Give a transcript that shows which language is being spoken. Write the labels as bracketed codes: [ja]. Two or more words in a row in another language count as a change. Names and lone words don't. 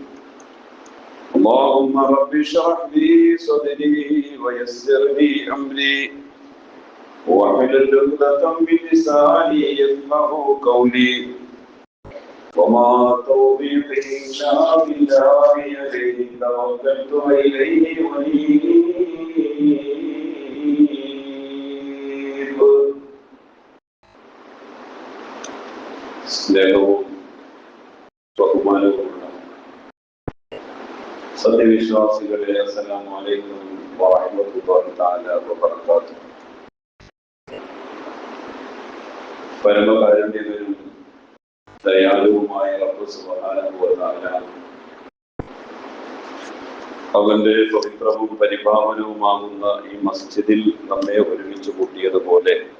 [ar] اللهم رب اشرح لي صدري ويسر لي أمري واحلل عقدة من لساني يفقهوا قولي وما توفيقي إلا بالله عليه توكلت وإليه أنيب. [ml] സ്നേഹവും ബഹുമാനവുമുള്ള സത്യവിശ്വാസികളെ, [ar] السلام عليكم ورحمة الله تعالى وبركاته. [ml] പരമകാരുണ്യകനും ദയാലുവുമായ റബ്ബ് [ar] سبحانه وتعالى [ml] അവന്റെ പവിത്രവും പരിപാവനവുമാകുന്ന ഈ മസ്ജിദിൽ നമ്മെ ഒരുമിച്ച് കൂട്ടിയതുപോലെ